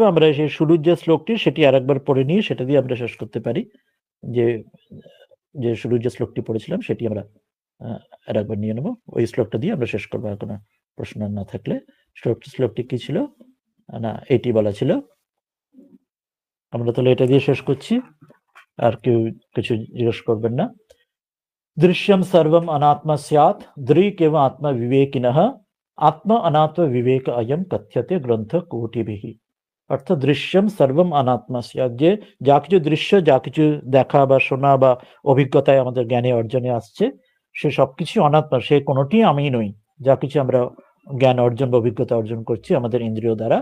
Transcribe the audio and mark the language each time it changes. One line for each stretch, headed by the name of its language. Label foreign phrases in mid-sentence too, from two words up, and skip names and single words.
Bangla: আমরা সেই শুরুর যে শ্লোকটি সেটি আরেকবার পড়ে নিয়ে সেটা দিয়ে আমরা শেষ করতে পারি, যে শুরুর যে শ্লোকটি পড়েছিলাম সেটি আমরা আরেকবার নিয়ে নেবো, ওই শ্লোকটা দিয়ে আমরা শেষ করবো, আর কোনো প্রশ্ন না থাকলে। শ্লোকটি কি ছিল, না এটি বলা ছিল, আমরা তাহলে এটা দিয়ে শেষ করছি, আর কেউ কিছু জিজ্ঞেস করবেন না।
Sanskrit: দৃশ্যম সর্বম অনাত্মা স্যাৎ দৃক এব আত্মা বিবেকিনঃ আত্মা অনাত্ম বিবেক অয়ম কথ্যতে গ্রন্থ কোটিভিঃ।
Bangla: অর্থাৎ
Sanskrit: দৃশ্যম সর্বম অনাত্মা স্যাৎ,
Bangla: যে যা কিছু দৃশ্য, যা কিছু দেখা বা শোনা বা অভিজ্ঞতায় আমাদের জ্ঞানে অর্জনে আসছে, সে সবকিছু অনাত্মা, সে কোনোটি আমি নই, যা কিছু আমরা জ্ঞান অর্জন বা অভিজ্ঞতা অর্জন করছি আমাদের ইন্দ্রিয় দ্বারা।